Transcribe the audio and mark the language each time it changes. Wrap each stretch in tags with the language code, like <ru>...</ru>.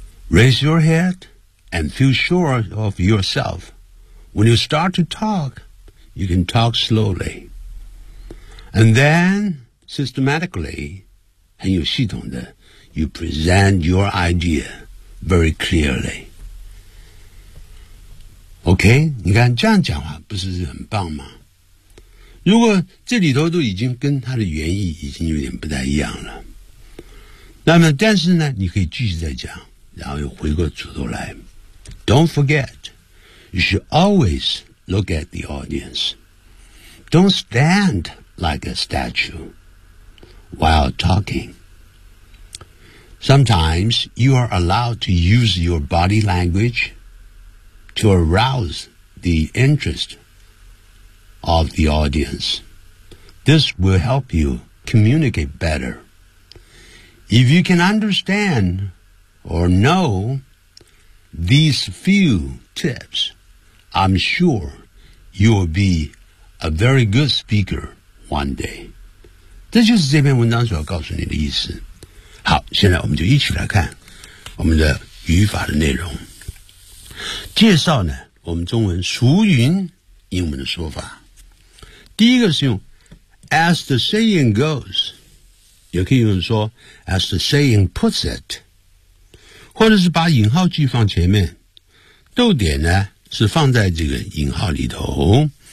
<en>Raise your head and feel sure of yourself. When you start to talk, you can talk slowly. And then... Systematically,</en> <zh>很有系统的</zh> <en>you present your idea very clearly.</en> <zh>OK, 你看这样讲话不是很棒吗？如果这里头都已经跟它的原意已经有点不太一样了。那么但是呢你可以继续再讲然后又回过主头来。</zh> <en>Don't forget, you should always look at the audience. Don't stand like a statue. While talking, sometimes you are allowed to use your body language to arouse the interest of the audience. This will help you communicate better. If you can understand or know these few tips, I'm sure you will be a very good speaker one day.</en> <zh>这就是这篇文章所要告诉你的意思。好，现在我们就一起来看我们的语法的内容。介绍呢，我们中文俗云英文的说法。第一个是用</zh> <en>as the saying goes，</en> <zh>也可以用说</zh> <en>as the saying puts it，</en> <zh>或者是把引号句放前面，逗点呢是放在这个引号里头。</zh>